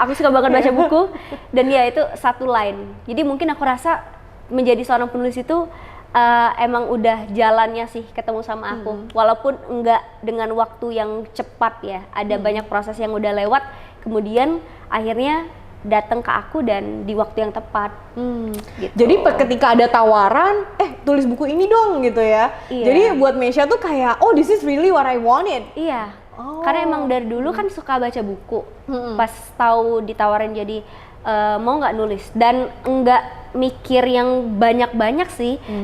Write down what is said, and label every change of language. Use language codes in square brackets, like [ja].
[id] Aku suka banget baca buku. Dan ya itu satu line. Jadi mungkin aku rasa menjadi seorang penulis itu emang udah jalannya sih ketemu sama aku. Walaupun enggak dengan waktu yang cepat ya. Ada banyak proses yang udah lewat. Kemudian akhirnya datang ke aku dan di waktu yang tepat. Gitu. Jadi ketika ada tawaran, tulis buku ini dong gitu ya. Iya. Jadi buat Meisha tuh kayak, [en] oh this is really what I wanted. [id] Iya. Karena emang dari dulu kan suka baca buku. Pas tahu ditawarin jadi mau nggak nulis dan nggak mikir yang banyak-banyak sih.